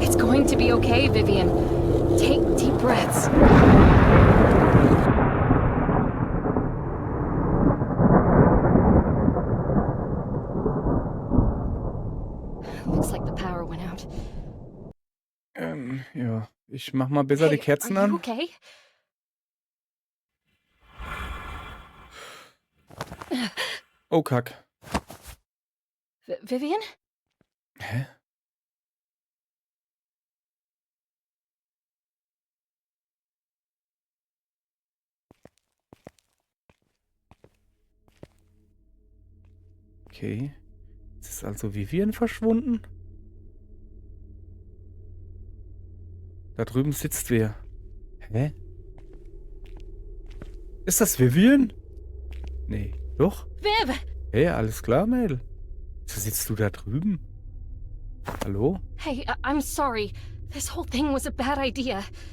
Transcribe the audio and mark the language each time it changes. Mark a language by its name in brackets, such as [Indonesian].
[English] It's going to be okay, Vivian. Take deep breaths. Looks like the power went out. [German] Ja. Ich mach mal besser die Kerzen [English] are you okay? [German] Oh, Kack. Vivian? Hä? Okay. Jetzt ist also Vivian verschwunden. Da drüben sitzt wer. Hä? Ist das Vivian? Nee. Doch? Viv! Hey, alles klar, Mädel. Wieso sitzt du da drüben? Hallo? [English] Hey, I'm sorry. This whole thing was a bad idea.